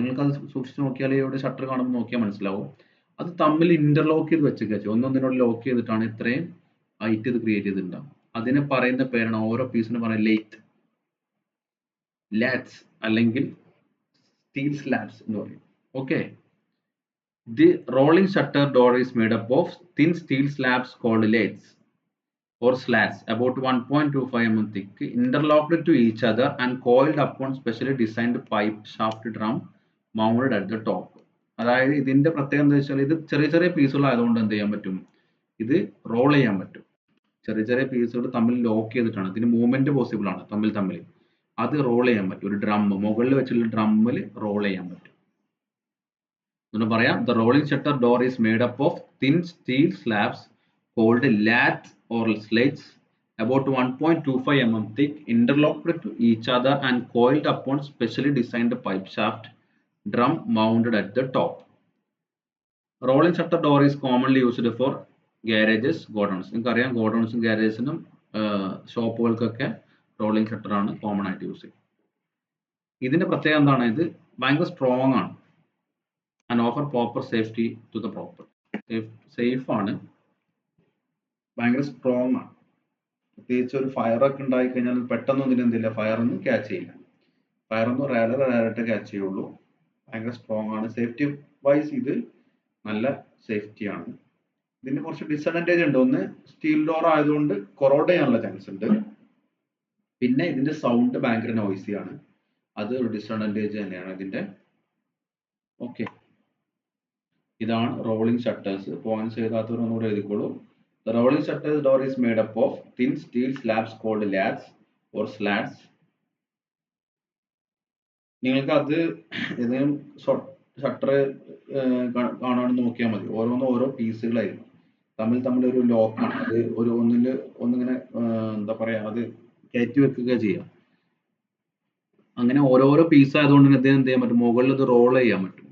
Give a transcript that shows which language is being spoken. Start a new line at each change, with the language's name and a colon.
Malayalam: നിങ്ങൾക്ക് അത് സൂക്ഷിച്ച് നോക്കിയാൽ ഇവിടെ ഷട്ടർ കാണുമ്പോൾ നോക്കിയാൽ മനസ്സിലാവും. അത് തമ്മിൽ ഇന്റർലോക്ക് ചെയ്ത് വെച്ചേക്കുക, ഒന്നൊന്നിനോട് ലോക്ക് ചെയ്തിട്ടാണ് ഇത്രയും ഹൈറ്റ് ഇത് ക്രിയേറ്റ് ചെയ്തിട്ടുണ്ടാവും. അതിന് പറയുന്ന പേരാണ്, ഓരോ പീസിന് പറയുന്ന ലെയ്ത്ത്, ലാറ്റ്സ് അല്ലെങ്കിൽ സ്റ്റീൽ സ്ലാബ്സ് എന്ന് പറയും.
English: Okay, the rolling shutter door is made up of thin steel slabs called slats or slats about 1.25 mm thick, interlocked to each other and coiled upon specially designed pipe shaft drum mounted at the top.
Malayalam: അതായത് ഇതിന്റെ പ്രത്യേകത എന്താ വെച്ചാൽ, ഇത് ചെറിയ ചെറിയ പീസുകൾ ആയതുകൊണ്ട് എന്ത് ചെയ്യാൻ പറ്റും? ഇത് റോൾ ചെയ്യാൻ പറ്റും. ചെറിയ ചെറിയ പീസുകൾ തമ്മിൽ ലോക്ക് ചെയ്തിട്ടാണ്, ഇതിന് മൂവ്മെന്റ് പോസിബിൾ ആണ് തമ്മിൽ. അത് റോൾ ചെയ്യാൻ പറ്റും. ഒരു ഡ്രം, മുകളിൽ വെച്ചുള്ള ഡ്രമ്മിൽ റോൾ ചെയ്യാൻ പറ്റും. എന്ന് പറയാം,
English: the rolling shutter door is made up of thin steel slabs called laths or slates about 1.25 mm thick, interlocked to each other and coiled upon specially designed pipe shaft drum mounted at the top. Rolling shutter door is commonly used for garages, godowns.
Malayalam: നിങ്ങൾക്കറിയാം, ഗോഡൌൺസും ഗാരേജിനും ഷോപ്പുകൾക്കൊക്കെ rolling shutter ആണ് common ആയിട്ട് use ചെയ്യുന്നത്. ഇതിന്റെ പ്രത്യേകത എന്താണ്? ഇത് ഭയങ്കര strong ആണ്
English: and offer proper safety to the property.
Malayalam: Safe ആണ്, ഭയങ്കര സ്ട്രോങ് ആണ്. പ്രത്യേകിച്ച് ഒരു ഫയർ ഒക്കെ ഉണ്ടായി കഴിഞ്ഞാൽ പെട്ടെന്ന് ഇതിനെന്തില്ല, ഫയർ ഒന്നും ക്യാച്ച് ചെയ്യില്ല. ഫയർ ഒന്നും റയറായിട്ട് ക്യാച്ച് ചെയ്യുള്ളൂ. ഭയങ്കര സ്ട്രോങ് ആണ്. സേഫ്റ്റി വൈസ് ഇത് നല്ല സേഫ്റ്റി ആണ്. ഇതിന് കുറച്ച് ഡിസഡ്വാൻറ്റേജ് ഉണ്ട്. ഒന്ന്, സ്റ്റീൽ ഡോർ ആയതുകൊണ്ട് കൊറോഡ് ചെയ്യാനുള്ള ചാൻസ് ഉണ്ട്. പിന്നെ ഇതിന്റെ സൗണ്ട് ഭയങ്കര നോയ്സി ആണ്, അത് ഒരു ഡിസഡ്വാൻറ്റേജ് തന്നെയാണ് ഇതിന്റെ. ഓക്കെ, ഇതാണ് റോളിംഗ് ഷട്ടേഴ്സ്. പോയിന്റ്സ് എഴുതാത്തവർ ഒന്നുകൂടെ എഴുതിക്കോളൂ.
English: The rolling shutters door is made up of thin steel slabs called laths or slats.
Malayalam: നിങ്ങൾക്ക് അത് ഏതെങ്കിലും ഷട്ടർ കാണുകയാണെന്ന് നോക്കിയാൽ മതി. ഓരോന്നും ഓരോ പീസുകളായിരുന്നു, തമ്മിൽ ഒരു ലോക്കാണ്. അത് ഒന്നിങ്ങനെ എന്താ പറയാ, അത് കയറ്റി വെക്കുക ചെയ്യാം. അങ്ങനെ ഓരോരോ പീസ് ആയതുകൊണ്ട് ഇതിന് എന്ത് ചെയ്യാൻ പറ്റും, മുകളിൽ ഇത് റോൾ ചെയ്യാൻ പറ്റും.